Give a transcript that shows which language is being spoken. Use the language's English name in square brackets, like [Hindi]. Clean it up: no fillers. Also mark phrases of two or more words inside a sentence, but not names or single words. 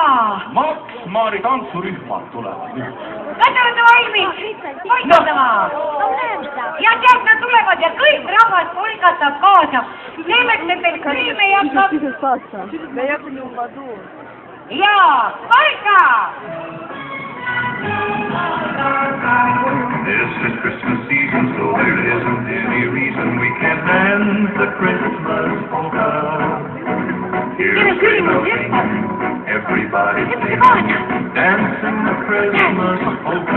[Estonian] Maksmaari tantsurühmad tulevad nüüd. Kas te olete valmis? Polkatama! Ja tead, nad tulevad ja kõik rahvas polkatab kaasa. Selleks, et teil kriime jaksab. Jaa, polka! [English] This is Christmas season, so there isn't any reason we can't dance the Christmas polka. Here's Christmas singing, everybody singing, dancing the Christmas polka.